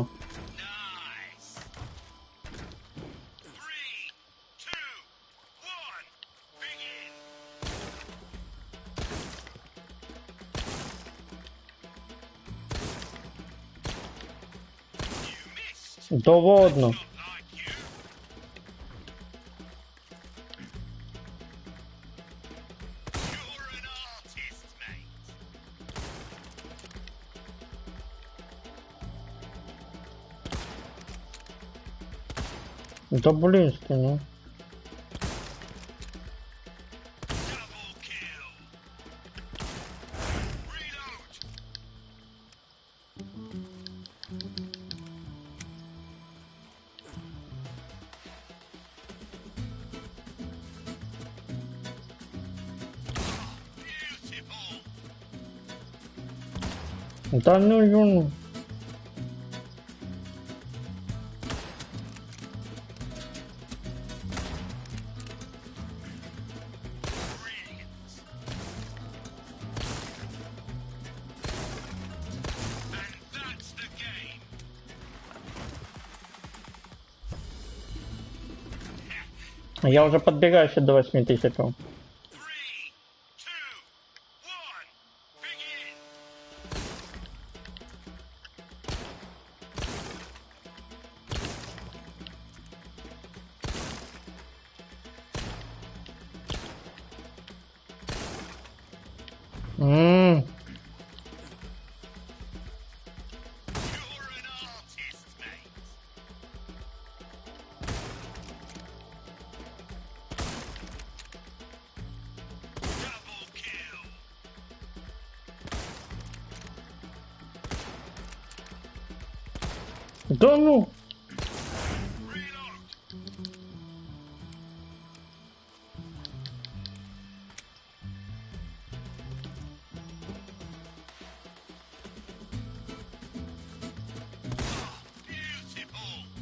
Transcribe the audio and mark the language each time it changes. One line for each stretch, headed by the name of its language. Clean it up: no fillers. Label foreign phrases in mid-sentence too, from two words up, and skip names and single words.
English: Nice. 3, 2, 1, begin. You missed.
Russian: Да ладно.
English: Not like you. You're an artist, mate.
Russian: Да блински, ну.
English: Double kill. Reload. Beautiful.
Russian: Да ну юну.
English: Brilliant. And that's the game.
Russian: Я уже подбегаю еще до 8000.
English: 3, 2, 1, begin. Ммм. You're an artist, mate. Double kill.
Russian: Да ну.
English: Reload. Beautiful.